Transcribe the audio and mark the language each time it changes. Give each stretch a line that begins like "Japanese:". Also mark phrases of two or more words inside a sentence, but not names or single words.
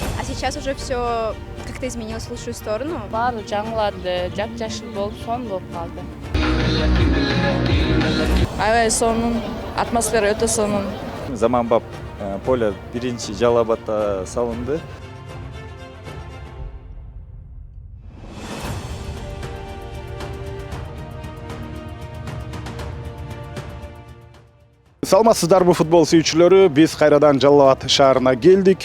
Russian: сейчас уже все как-то изменилось в лучшую сторону.
Kyrgyz: Баары жаңылады, жап-жашыл болуп сонун болуп калды. Аябай сонун, атмосфера өтө сонун. Заманбап поле биринчи Жалал Абадта салынды. Саламатсыздарбы футбол сүйүүчүлөрү, биз кайрадан Жалал Абад шаарына келдик.